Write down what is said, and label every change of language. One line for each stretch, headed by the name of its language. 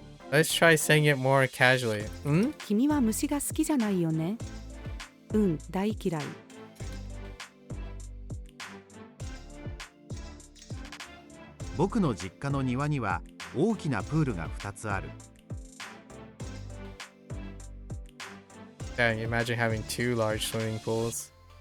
English: Let's try saying it more casually.
Japanese: 君は虫が好きじゃないよね。大嫌い。僕の実家の庭には大きなプールが2つある。
English: Dang, imagine having 2 large swimming pools.